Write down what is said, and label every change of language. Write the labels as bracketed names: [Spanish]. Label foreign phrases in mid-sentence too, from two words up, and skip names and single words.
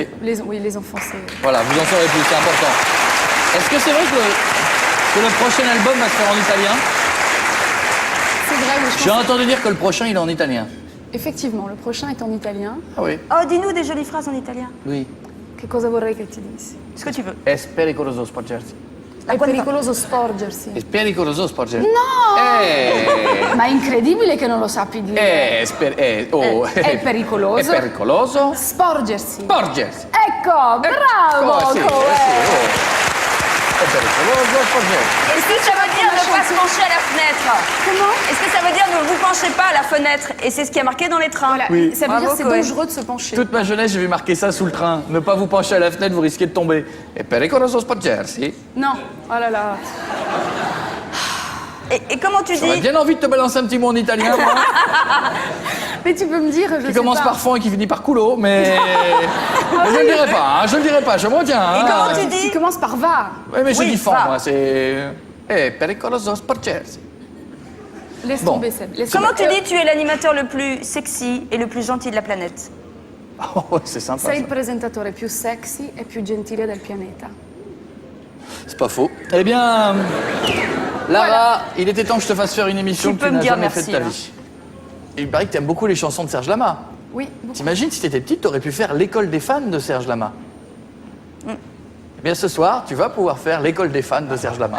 [French] aller. Oui, les enfants, c'est... Voilà, vous en saurez plus, c'est important. Est-ce que c'est vrai que le prochain album va se faire en italien? C'est vrai, oui, je J'ai pense... entendu dire que le prochain il est en italien. Effectivement, le prochain est en italien. Ah oui? Oh, dis-nous des jolies phrases en italien. Oui. [Italian] Che cosa vorrei che ti dissi? [French] Ce que tu veux. [Italian] È pericoloso sporgersi. È pericoloso sporgersi. È pericoloso sporgersi. No! Ma è incredibile che non lo sappi dire. È pericoloso. È pericoloso. Sporgersi. Sporgersi. Ecco, bravo! Oh, sì, sì, È pericoloso sporgersi. [French] Est-ce que ça veut dire ne pas se pencher à la fenêtre? Comment? Est-ce que ça veut dire ne vous penchez pas à la fenêtre? Et c'est ce qui a marqué dans les trains. Voilà, Oui. ça veut Bravo, dire c'est Coé. dangereux de se pencher. Toute ma jeunesse, j'ai vu marquer ça sous le train. Ne pas vous pencher à la fenêtre, vous risquez de tomber. [Italian] È pericoloso sporgersi. [French] Non, oh là là. Et comment tu J'aurais dis? bien envie de te balancer un petit mot en italien, moi, Mais tu peux me dire, je qui sais commence pas. par fond et qui finit par culo, mais je ne le dirai pas, hein, je ne le dirai pas, je m'en tiens. Et hein. comment tu dis? Tu commences par va. Ouais, mais j'ai Oui, dit fond, va. moi, c'est... [Italian] pericoloso sporgersi. [French] Laisse Bon. tomber, Seb. Laisse Comment tomber. tu dis tu es l'animateur le plus sexy et le plus gentil de la planète? Oh, c'est sympa, [Italian] Sei il [French] ça. [Italian] presentatore più sexy e più gentile del pianeta. [French] C'est pas faux. Eh bien, Lara, il était temps que je te fasse faire une émission Tu que peux tu me n'as dire jamais merci, faite de ta hein. vie. Et il paraît que tu aimes beaucoup les chansons de Serge Lama. Oui, beaucoup. T'imagines, si t'étais petite, t'aurais pu faire l'école des fans de Serge Lama. Eh bien, ce soir, tu vas pouvoir faire l'école des fans de Serge Lama.